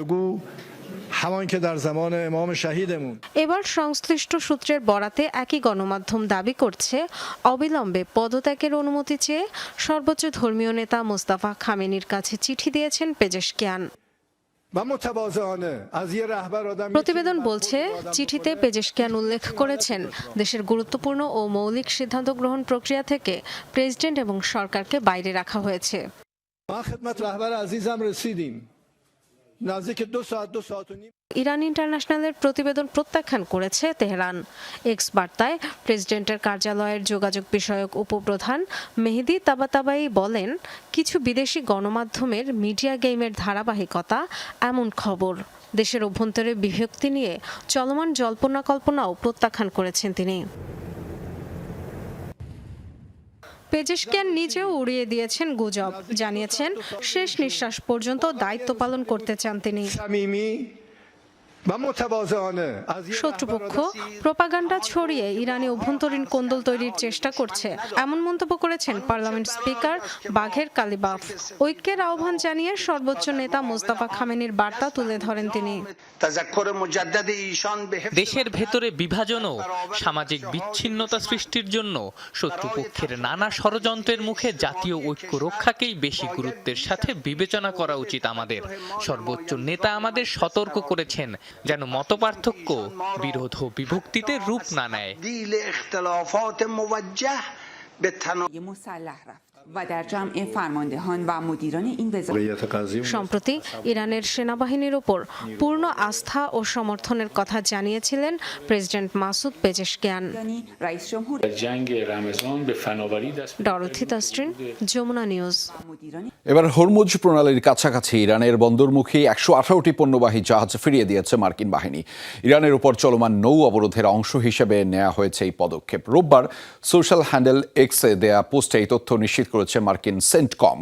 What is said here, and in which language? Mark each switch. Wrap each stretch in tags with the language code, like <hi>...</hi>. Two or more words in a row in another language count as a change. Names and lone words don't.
<bn>এবার সংশ্লিষ্ট সূত্রের বরাতে একই গণমাধ্যম দাবি করছে অবিলম্বে পদত্যাগের অনুমতি চেয়ে সর্বোচ্চ ধর্মীয় নেতা মোস্তাফা খামেনির কাছে চিঠি দিয়েছেন পেজেশকিয়ান। প্রতিবেদন বলছে, চিঠিতে পেজেশকিয়ান উল্লেখ করেছেন দেশের গুরুত্বপূর্ণ ও মৌলিক সিদ্ধান্ত গ্রহণ প্রক্রিয়া থেকে প্রেসিডেন্ট এবং সরকারকে বাইরে রাখা হয়েছে।</bn> <fa>ما خدمت رهبر عزیزم رسیدیم نزدیک 2 ساعت 2 ساعت و نیم</fa> <bn>ইরান ইন্টারন্যাশনালের প্রতিবেদন প্রত্যাখ্যান করেছে তেহরান। এক্স বার্তায় প্রেসিডেন্টের কার্যালয়ের যোগাযোগ বিষয়ক উপপ্রধান মেহেদি তাবাতাবাই বলেন, কিছু বিদেশি গণমাধ্যমের</bn> <en>media game</en> <bn>ধারাবাহিকতা এমন খবর। দেশের অভ্যন্তরে বিভক্তি নিয়ে চলমান জল্পনা কল্পনাও প্রত্যাখ্যান করেছেন তিনি। পেজেশকিয়ান নিজেও উড়িয়ে দিয়েছেন গুজব, জানিয়েছেন শেষ নিঃশ্বাস পর্যন্ত দায়িত্ব পালন করতে চান তিনি।</bn> <fa>صمیمی و متواضعانه از یک</fa> <bn>শত্রুপক্ষ প্রোপাগান্ডা ছড়িয়ে ইরানি অভ্যন্তরীণ কোন্দল তৈরির চেষ্টা করছে, এমন মন্তব্য করেছেন</bn> <en>parliament speaker</en> <bn>বাঘের কালিবাফ। ঐক্যের আহ্বান জানিয়ে সর্বোচ্চ নেতা মোস্তফা খামেনির বার্তা তুলে ধরেন তিনি। দেশের ভেতরে বিভাজন ও সামাজিক বিচ্ছিন্নতা সৃষ্টির জন্য শত্রুপক্ষের নানা ষড়যন্ত্রের মুখে জাতীয় ঐক্য রক্ষাকেই বেশি গুরুত্বের সাথে বিবেচনা করা উচিত আমাদের। সর্বোচ্চ নেতা আমাদের সতর্ক করেছেন যেন মতপার্থক্য, বিরোধ ও বিভক্তিতে রূপ না নেয়।</bn> <fa>و در جمع فرماندهان و مدیران این وزارت</fa> <bn>সম্প্রতি ইরানের সেনাবাহিনীর ওপর পূর্ণ আস্থা ও সমর্থনের কথা জানিয়েছিলেন প্রেসিডেন্ট মাসুদ পেজেশকিয়ান।</bn> <fa>رئیس جمهور جنگ رمضان به فناوری دست</fa> <bn>ডরথি তাসরিন, যমুনা নিউজ।</bn> <fa>مدیران</fa> <bn>এবার হরমুজ প্রণালীর কাছাকাছি ইরানের বন্দরমুখী 118টি পণ্যবাহী জাহাজ ফিরিয়ে দিয়েছে মার্কিন বাহিনী। ইরানের উপর চলমান নৌ অবরোধের অংশ হিসেবে নেওয়া হয়েছে এই পদক্ষেপ। রোববার</bn> <en>social handle</en> <bn>এক্সে দেয়া পোস্টে এই তথ্য নিশ্চিত করেছে মার্কিন সেন্টকম্প।</bn>